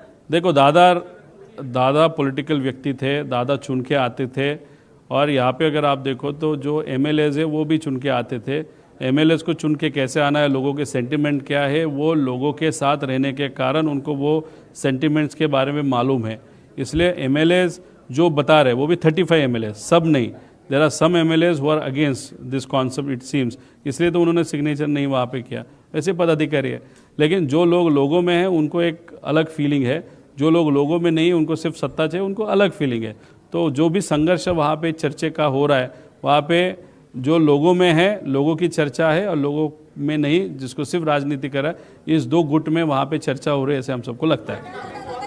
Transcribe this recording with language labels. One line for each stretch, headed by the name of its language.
Hindi: देखो दादा पॉलिटिकल व्यक्ति थे, दादा चुन के आते थे, और यहाँ पे अगर आप देखो तो जो MLAs है वो भी चुन के आते थे। MLAs को चुन के कैसे आना है, लोगों के सेंटिमेंट क्या है, वो लोगों के साथ रहने के कारण उनको वो सेंटिमेंट्स के बारे में मालूम है। इसलिए MLAs जो बता रहे वो भी 35 MLAs, सब नहीं,
English: there are some MLAs who are against this concept it seems,
Hindi: इसलिए तो उन्होंने सिग्नेचर नहीं वहाँ पे किया। वैसे पदाधिकारी है, लेकिन जो लोग लोगों में हैं उनको एक अलग फीलिंग है, जो लोग लोगों में नहीं उनको सिर्फ सत्ता चाहिए, उनको अलग फीलिंग है। तो जो भी संघर्ष वहाँ पे चर्चे का हो रहा है, वहाँ पे जो लोगों में है, लोगों की चर्चा है, और लोगों में नहीं जिसको सिर्फ राजनीति कर रहा है, इस दो गुट में वहाँ पे चर्चा हो रही है, ऐसे हम सबको लगता है।